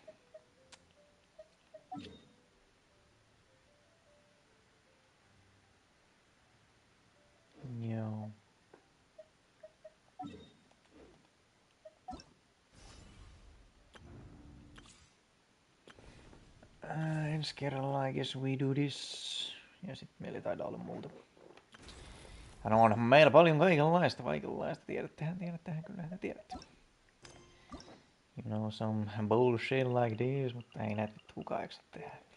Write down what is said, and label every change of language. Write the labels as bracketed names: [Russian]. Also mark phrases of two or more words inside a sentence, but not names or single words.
[Finnish] Joo. Ensi kerralla [English] I guess we do this. [Finnish] Ja sit meillä ei taida olla muuta. No onhan meillä paljon kaikenlaista, tiedättehän kyllä, tiedätte. [English] You know, some bullshit like this, [Finnish] mutta ei näitä vittu kukaan jaksa tehdä.